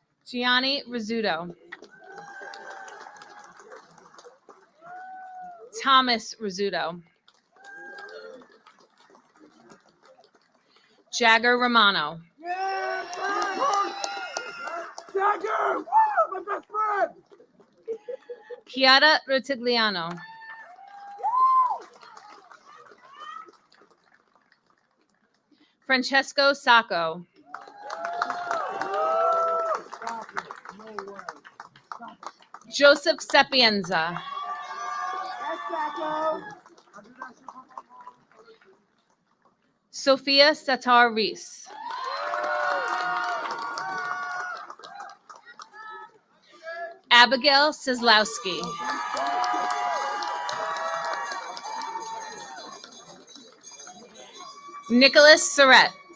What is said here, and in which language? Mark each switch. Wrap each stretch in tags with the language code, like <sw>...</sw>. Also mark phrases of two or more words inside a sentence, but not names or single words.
<en>Gianni Rizzuto. Thomas Rizzuto. Jagger Romano. Jagger! Woo! My best friend! Chiara Rotigliano. Francesco Sacco. Joseph Sapienza. Sophia Satar Reese. Abigail Sislowski. Nicholas Surratt.</en>